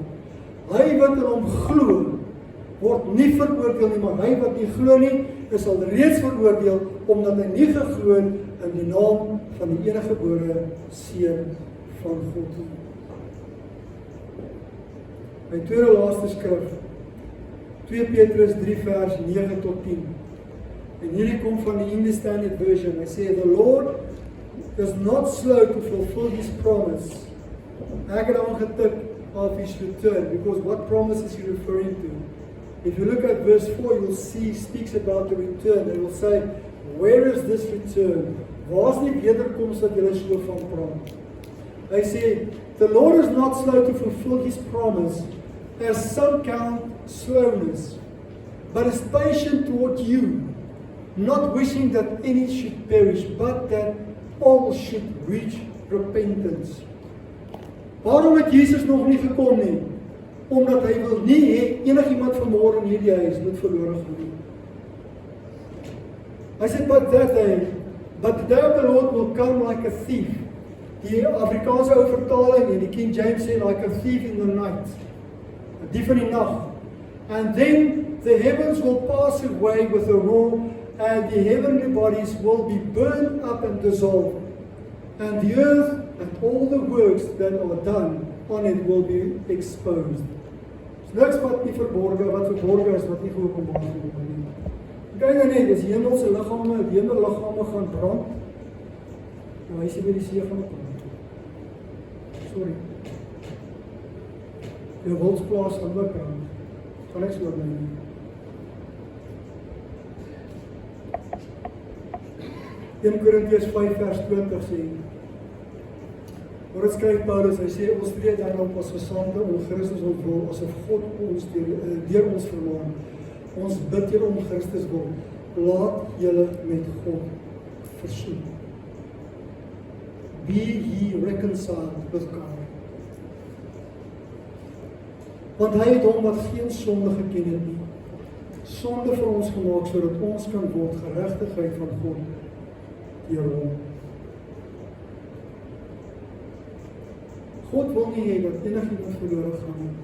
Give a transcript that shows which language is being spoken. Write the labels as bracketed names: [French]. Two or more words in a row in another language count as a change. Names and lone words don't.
[Afrikaans] Hy wat in hom glo, word nie veroordeel nie, maar hy wat nie glo nie, is al reeds veroordeel, omdat hy nie geglo het in die naam van die enige gebore seun van God nie. My tweede laaste skrif, 2 Petrus 3 vers 9 tot 10. En hierdie kom van die English Standard Version. Hy sê, [English] the Lord is not slow to fulfill his promise. [Afrikaans] Ek het aangetik [English] of his return, because what promise is he referring to? If you look at verse 4, you'll see he speaks about the return. He will say, where is this return? [Afrikaans] Waar is die wederkoms wat julle so van praat? Hy sê, [English] the Lord is not slow to fulfill his promise, as some count slowness, but is patient toward you, not wishing that any should perish, but that all should reach repentance. [Afrikaans] Waarom het Jesus nog nie gekom nie? Omdat hy wil nie hê enigiemand vanmôre in hierdie huis moet verlore gaan nie. Hy sê, [English] but the day of the Lord will come like a thief. [Afrikaans] Die Afrikaanse ou vertaling en die King James sê [English] like a thief in the night. [Afrikaans] 'n dief in die nag. [English] And then the heavens will pass away with a roar, and the heavenly bodies will be burned up and dissolved, and the earth and all the works that are done on it will be exposed. [Afrikaans] Niks wat nie verborge, wat verborge is, wat nie geopenbaar word nie. Kyk net, as die hemelse liggame, die hemelliggame gaan brand, nou hy sê by die see gaan brand. Sorry. Die wildsplaas gaan ook brand. Gaan niks oor my nie. 1 Korintiërs 5 vers 20 sê, waar het skryf Paulus, hy sê, ons tree dan op as gesande om Christus ontwil, asof God ons deur ons vermaan. Ons bid hier om Christus wil. Laat julle met God versoen. [English] Be ye reconciled with God. [Afrikaans] Want hy het hom wat geen sonde geken het nie, sonde vir ons gemaak, sodat ons kan word geregtigheid van God deur hom. God wil nie hê dat enigiemand verlore gaan nie.